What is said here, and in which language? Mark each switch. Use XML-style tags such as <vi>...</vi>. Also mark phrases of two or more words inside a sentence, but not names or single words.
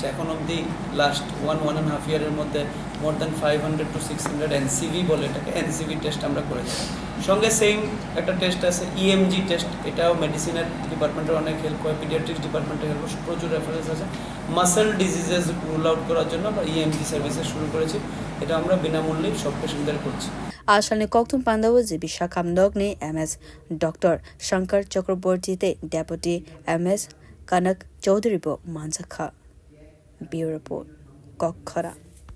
<bn>এখন অবধি লাস্ট 1.5 ইয়ারের মধ্যে</bn> <en>more than 500 to 600</en> <bn>এনসিভি বলে এটাকে, এনসিভি টেস্ট আমরা করেছি। সঙ্গে সেম একটা টেস্ট আছে</bn> <en>EMG test,</en> <bn>এটাও মেডিসিনের ডিপার্টমেন্টের অনেক হেল্প হয়, পিডিয়াট্রিক্স ডিপার্টমেন্টে হেল্প হয়, প্রচুর রেফারেন্স আছে।</bn> <en>muscle diseases rule out</en> <bn>করার জন্য আমরা</bn> <en>EMG services</en> <bn>শুরু করেছি, এটা আমরা বিনামূল্যে সব পেশেন্টদের করছি।</bn> <trp>आशा kokthum panda wo jibi shakamnogni MS Dr. Shankar Chakraborty te Deputy MS Kanak Chaudhary bo manjakha.</trp> <en>Bureau Report</en> <trp>Kokhara.</trp>